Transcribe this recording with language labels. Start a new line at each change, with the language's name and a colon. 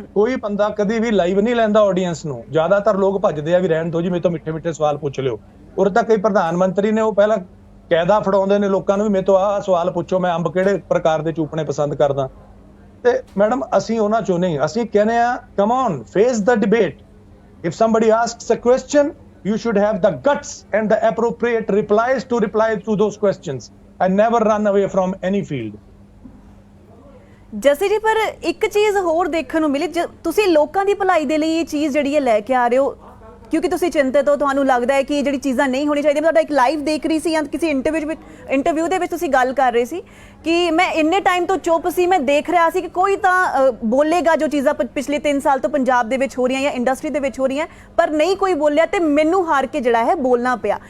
Punjabi: ਕੋਈ ਬੰਦਾ ਕਦੀ ਵੀ ਲਾਈਵ ਨਹੀਂ ਲੈਂਦਾ ਆਡੀਅנס ਨੂੰ। ਜ਼ਿਆਦਾਤਰ ਲੋਕ ਭੱਜਦੇ ਆ ਵੀ ਰਹਿਣ ਦਿਓ ਜੀ, ਮੇਰੇ ਤੋਂ ਮਿੱਠੇ ਮਿੱਠੇ ਸਵਾਲ ਪੁੱਛ ਲਿਓ। ਉਰੇ ਤਾਂ ਕਈ ਪ੍ਰਧਾਨ ਮੰਤਰੀ ਨੇ, ਉਹ ਪਹਿਲਾਂ ਕਾਇਦਾ ਫੜਾਉਂਦੇ ਨੇ ਲੋਕਾਂ ਨੂੰ ਵੀ ਮੇਰੇ ਤੋਂ ਆਹ ਸਵਾਲ ਪੁੱਛੋ, ਮੈਂ ਅੰਬ ਕਿਹੜੇ ਪ੍ਰਕਾਰ ਦੇ ਚੂਪਣੇ ਪਸੰਦ ਕਰਦਾ। ਤੇ ਮੈਡਮ ਅਸੀਂ ਉਹਨਾਂ ਚੋਂ ਨਹੀਂ, ਅਸੀਂ ਕਹਿੰਦੇ ਆ
English: Come on face the debate. If somebody asks a question you should have the guts and the appropriate replies to reply to those questions and never run away from any field।
Punjabi: ਜੈਸੇ ਜੀ ਪਰ ਇੱਕ ਚੀਜ਼ ਹੋਰ ਦੇਖਣ ਨੂੰ ਮਿਲੀ, ਤੁਸੀਂ ਲੋਕਾਂ ਦੀ ਭਲਾਈ ਦੇ ਲਈ ਇਹ ਚੀਜ਼ ਜਿਹੜੀ ਹੈ ਲੈ ਕੇ ਆ ਰਹੇ ਹੋ, ਕਿਉਂਕਿ ਤੁਸੀਂ ਚਿੰਤਤ ਹੋ, ਤੁਹਾਨੂੰ ਲੱਗਦਾ ਹੈ ਕਿ ਜਿਹੜੀ ਚੀਜ਼ਾਂ ਨਹੀਂ ਹੋਣੀ ਚਾਹੀਦੀਆਂ। ਮੈਂ ਤੁਹਾਡਾ ਇੱਕ ਲਾਈਵ ਦੇਖ ਰਹੀ ਸੀ ਜਾਂ ਕਿਸੇ ਇੰਟਰਵਿਊ ਦੇ ਵਿੱਚ ਤੁਸੀਂ ਗੱਲ ਕਰ ਰਹੇ ਸੀ ਕਿ ਮੈਂ ਇੰਨੇ ਟਾਈਮ ਤੋਂ ਚੁੱਪ ਸੀ, ਮੈਂ ਦੇਖ ਰਿਹਾ ਸੀ ਕਿ ਕੋਈ ਤਾਂ ਬੋਲੇਗਾ ਜੋ ਚੀਜ਼ਾਂ ਪਿਛਲੇ 3 ਸਾਲ ਤੋਂ ਪੰਜਾਬ ਦੇ ਵਿੱਚ ਹੋ ਰਹੀਆਂ ਜਾਂ ਇੰਡਸਟਰੀ ਦੇ ਵਿੱਚ ਹੋ ਰਹੀਆਂ, ਪਰ ਨਹੀਂ ਕੋਈ ਬੋਲਿਆ ਤੇ ਮੈਨੂੰ ਹਾਰ ਕੇ ਜਿਹੜਾ ਹੈ ਬੋਲਣਾ ਪਿਆ।